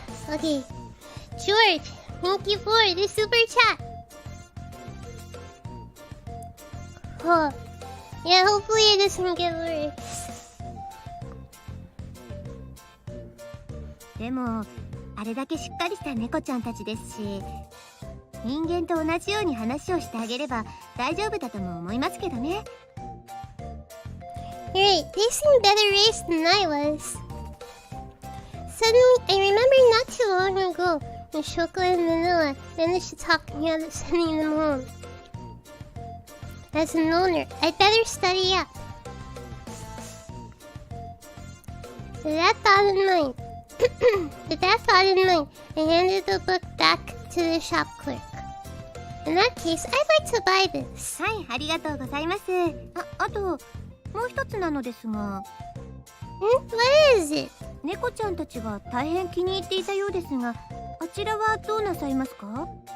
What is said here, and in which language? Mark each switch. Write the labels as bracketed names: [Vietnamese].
[English] Okay. George, thank you for the super chat. Oh, yeah, hopefully it doesn't get worse. [Japanese] でもあれだけしっかりした猫ちゃんたちですし、人間と同じように話をしてあげれば大丈夫だとも思いますけどね。 [English] You're right, they seem better raised than I was. Suddenly, I remember not too long ago when Chocola and Vanilla managed to talk me out of sending them home. As an owner, I'd better study up. With that thought in mind, I handed the book back to the shop clerk. In that case, I'd like to buy this. [Japanese] はい、ありがとうございます。あと、もう一つなのですが。 [English] What is it? [Japanese] 猫ちゃんたちが大変気に入っていたようですが、あちらはどうなさいますか？